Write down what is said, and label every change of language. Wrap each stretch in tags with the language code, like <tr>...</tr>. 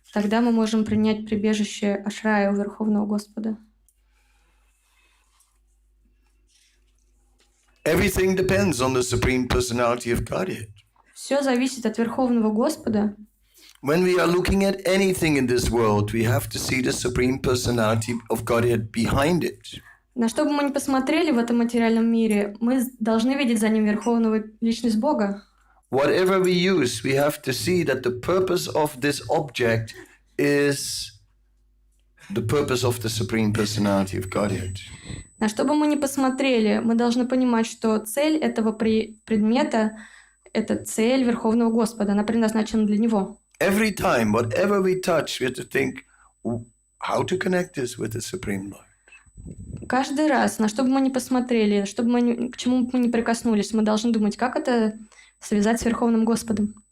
<ru>Тогда мы можем принять прибежище Ашрая у Верховного Господа.</ru> <en>Everything depends on the Supreme Personality of Godhead.</en> <ru>Все зависит от Верховного Господа.</ru> <en>When we are looking at anything in this world, we have to see the Supreme Personality of Godhead behind it.</en> <ru>На что бы мы ни посмотрели в этом материальном мире, мы должны видеть за ним Верховного Личность Бога.</ru> <en>Whatever we use, we have to see that the purpose of this object is the purpose of the Supreme Personality of Godhead.</en> <ru>На что бы мы ни посмотрели, мы должны понимать, что цель этого предмета – это цель Верховного Господа, она предназначена для Него.</ru> <en>Every time, whatever we touch, we have to think how to connect this with the Supreme Lord.</en> <ru>Каждый раз, на что бы мы ни посмотрели, к чему бы мы ни прикоснулись, мы должны думать, как это связать с Верховным Господом.</ru>